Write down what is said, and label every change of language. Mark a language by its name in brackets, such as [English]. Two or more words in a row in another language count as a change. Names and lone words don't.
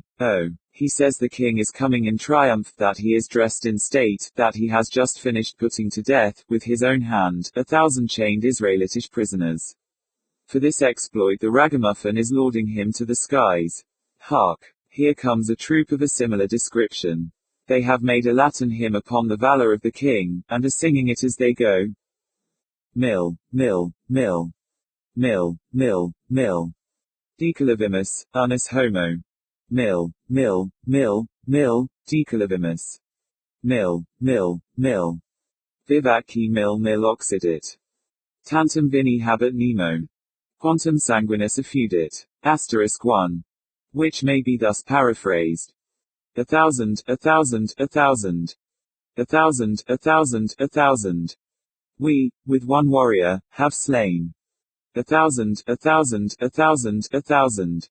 [English] Oh, he says the king is coming in triumph, that he is dressed in state, that he has just finished putting to death, with his own hand, 1,000 chained Israelitish prisoners. For this exploit the ragamuffin is lauding him to the skies. Hark! Here comes a troop of a similar description. They have made a Latin hymn upon the valor of the king, and are singing it as they go. [Latin] Mill, mill, mill. Mill, mill, mill. Decalavimus, unus homo. Mill, mill, mill, mill, decalavimus. Mill, mill, mill. Vivat qui mill occidit. Tantum vini habet nemo. Quantum sanguinis effudit. [English] Asterisk 1. Which may be thus paraphrased. 1,000, 1,000, 1,000. 1,000, 1,000, 1,000. We, with one warrior, have slain. 1,000, 1,000, 1,000, 1,000.